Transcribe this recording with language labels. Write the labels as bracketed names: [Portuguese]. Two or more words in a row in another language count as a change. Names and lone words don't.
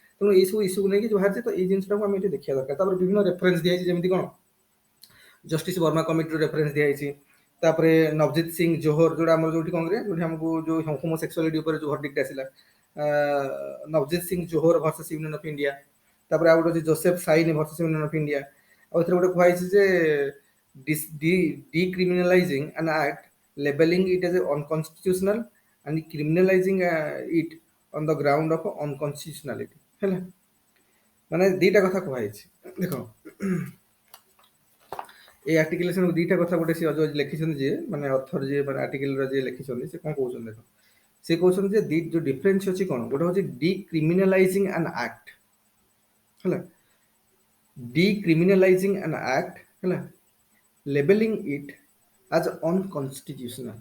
[Odia] ତେଣୁ ଏଇ ସବୁ ଇସ୍ୟୁକୁ ନେଇକି ଯୋଉ ବାହାରିଛି, ତ ଏଇ ଜିନିଷଟାକୁ ଆମେ ଏଠି ଦେଖିବା ଦରକାର। ତାପରେ ବିଭିନ୍ନ ରେଫରେନ୍ସ ଦିଆଯାଇଛି, ଯେମିତି କ'ଣ ଜଷ୍ଟିସ ବର୍ମା କମିଟିର ରେଫରେନ୍ସ ଦିଆଯାଇଛି। ତାପରେ ନବଜିତ ସିଂ ଜୋହର ଯୋଉଟା ଆମର ଯୋଉଠି କଂଗ୍ରେସ ଯୋଉଠି ଆମକୁ ଯୋଉ ହୋମୋସେକ୍ସୁଆଲିଟି ଉପରେ ଯୋଉ ଭର୍ଡିକ୍ଟ ଆସିଲା, ନବଜିତ ସିଂ ଜୋହର ଭର୍ସେସ ୟୁନିୟନ ଅଫ ଇଣ୍ଡିଆ। ତାପରେ ଆଉ ଗୋଟେ ଅଛି ଯୋସେଫ ସାଇନି ଭର୍ସେସ ୟୁନିୟନ ଅଫ ଇଣ୍ଡିଆ। ଆଉ ଏଥିରେ ଗୋଟେ କୁହାଯାଇଛି ଯେ [English] decriminalizing an act, labeling it as unconstitutional and criminalizing it on the ground of unconstitutionality ହେଲା। [Odia] ମାନେ ଦିଟା କଥା କୁହାଯାଇଛି ଦେଖ এই ଆର୍ଟିକଲ ଦିଟା କଥା ଗୋଟେ ସେ ଲେଖିଛନ୍ତି ଯିଏ ମାନେ ଅଥର ଯିଏ ମାନେ ଆର୍ଟିକଲର ଯିଏ ଲେଖିଛନ୍ତି ସେ କ'ଣ କହୁଛନ୍ତି ଦେଖ। ସେ କହୁଛନ୍ତି ଯେ ଯୋଉ ଡିଫରେନ୍ସ ଅଛି କ'ଣ, ଗୋଟେ ହଉଛି [English] decriminalizing an act [Odia] ହେଲା, [English] decriminalizing an act [Odia] ହେଲା, [English] labeling it as unconstitutional.